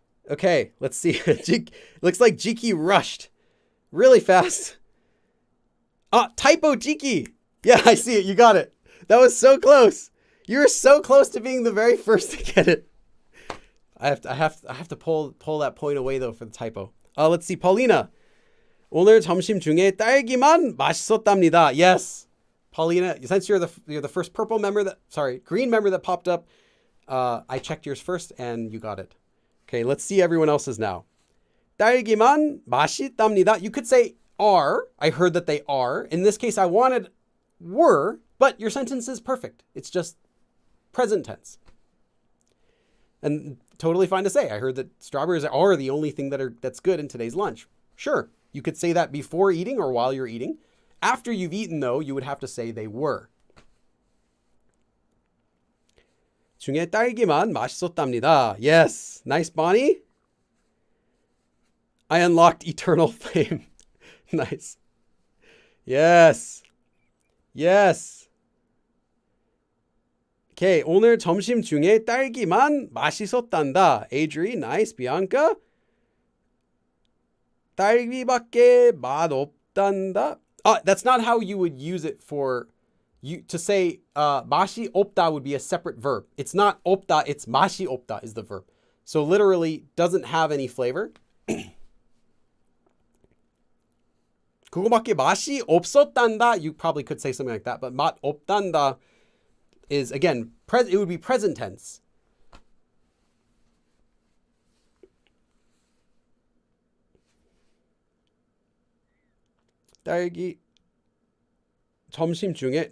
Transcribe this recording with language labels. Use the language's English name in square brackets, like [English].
[English] Okay, let's see. Looks like Jiki rushed really fast. Typo Jiki. Yeah, I see it. You got it. That was so close. You were so close to being the very first to get it. I have to pull that point away though for the typo. Let's see. Paulina. [Korean] 오늘 점심 중에 딸기만 맛있었답니다. [English] Yes. Paulina, since you're the first green member that popped up, I checked yours first and you got it. Okay, let's see everyone else's now. [Korean] 딸기만 맛있답니다. [English] You could say are. I heard that they are. In this case, I wanted were, but your sentence is perfect. It's just present tense. And totally fine to say. I heard that strawberries are the only thing that's good in today's lunch. Sure, you could say that before eating or while you're eating. After you've eaten, though, you would have to say they were. [Korean] 중에 딸기만 맛있었답니다. [English] Yes. Nice, Bonnie. I unlocked eternal flame. Nice. Yes. Yes. Okay. [Korean] 오늘 점심 중에 딸기만 맛있었단다. [English] Adri, nice. Bianca. [Korean] 딸기밖에 맛없단다. [English] That's not how you would use it for you to say 맛이 없다 would be a separate verb. It's not 없다, it's 맛이 없다 is the verb. So literally doesn't have any flavor. [Korean] 그거밖에 맛이 없었단다. [English] You probably could say something like that, but [Korean] 맛 없단다 [English] is, again, it would be present tense. [Korean] 딸기 점심 중에.